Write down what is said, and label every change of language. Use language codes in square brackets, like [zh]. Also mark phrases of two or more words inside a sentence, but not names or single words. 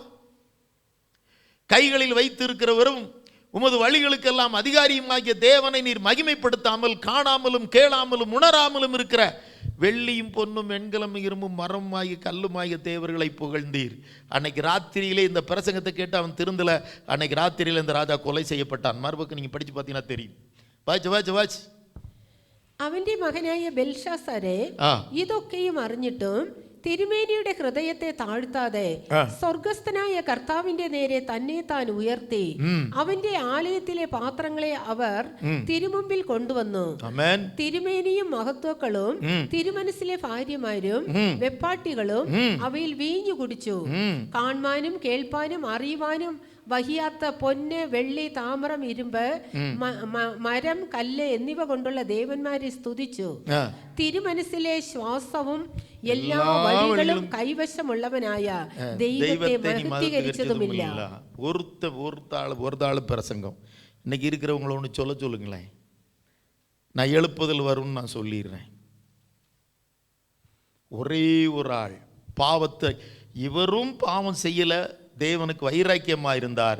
[ta] கைகளில் வைத்து இருக்கிறவரும் உமது வழிகளுக்கெல்லாம் அதிகாரியுமாகிய தேவனை நீர் மகிமைப்படுத்தாமல், காணாமலும் கேளாமலும் உணராமலும் இருக்கிற வெள்ளியும் பொன்னும் வெண்கலம் இரும்பும் மரமாகிய கல்லுமாகிய தேவர்களை புகழ்ந்தீர். அன்னைக்கு ராத்திரியிலே இந்த பிரசங்கத்தை கேட்டு அவன் திருந்தல. அன்னைக்கு ராத்திரியில இந்த ராஜா கொலை செய்யப்பட்டான். மறுபக்கம் நீங்க படிச்சு பார்த்தீங்கன்னா தெரியும். வாச்சு [ml] അവന്റെ മകനായ ബെൽഷാസരെ ഇതൊക്കെയും അറിഞ്ഞിട്ടും തിരുമേനിയുടെ ഹൃദയത്തെ താഴ്ത്താതെ സ്വർഗസ്ഥനായ കർത്താവിന്റെ നേരെ തന്നെ താൻ ഉയർത്തി അവന്റെ ആലയത്തിലെ പാത്രങ്ങളെ അവർ തിരുമുമ്പിൽ കൊണ്ടുവന്നു. തിരുമേനിയും മഹത്വക്കളും തിരുമനസ്സിലെ ഭാര്യമാരും വെപ്പാട്ടികളും അവയിൽ വീഞ്ഞു കുടിച്ചു. കാണാനും കേൾപ്പാനും അറിയുവാനും വഹിയാത്ത പൊന്ന്, വെള്ളി, താമ്രം, ഇരുമ്പ്, മരം, കല്ല് എന്നിവ കൊണ്ടുള്ള ദേവന്മാരെ സ്തുതിച്ചു. തിരുമനസ്സിലെ ശ്വാസവും എല്ലാ വഴികളും കൈവശമുള്ളവനായ ദൈവത്തെ മഹത്വീകരിച്ചതുമില്ല. [ta] ஒரு பிரசங்கம் இன்னைக்கு இருக்கிறவங்கள ஒன்று சொல்லுங்களேன். நான் எழுப்புதல் வரும்னு நான் சொல்லிடுறேன். ஒரே ஒரு ஆள் பாவத்தை, இவரும் பாவம் செய்யல, தேவனுக்கு வைராக்கியமாக இருந்தார்.